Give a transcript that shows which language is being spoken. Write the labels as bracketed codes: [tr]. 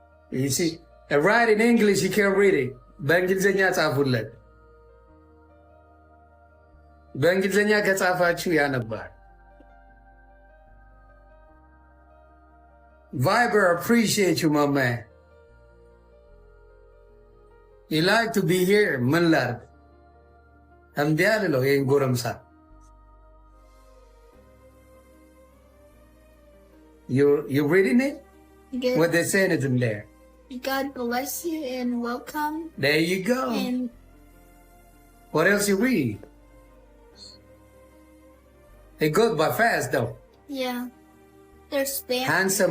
[en] You see, write in English, you can't read it. [am] በእንግሊዝኛ ጻፉለት። በእንግሊዝኛ ከጻፋችሁ ያነባል። [en] Viber appreciate you, my man. You like to be here, [am] ምን ላድርግ? እምቢ አልለው ይሄን ጎረምሳ። [en] You reading it? Good. What they saying is in there. God bless you and welcome. There you go. And What else you read? It goes by fast though. yeah, there's spam.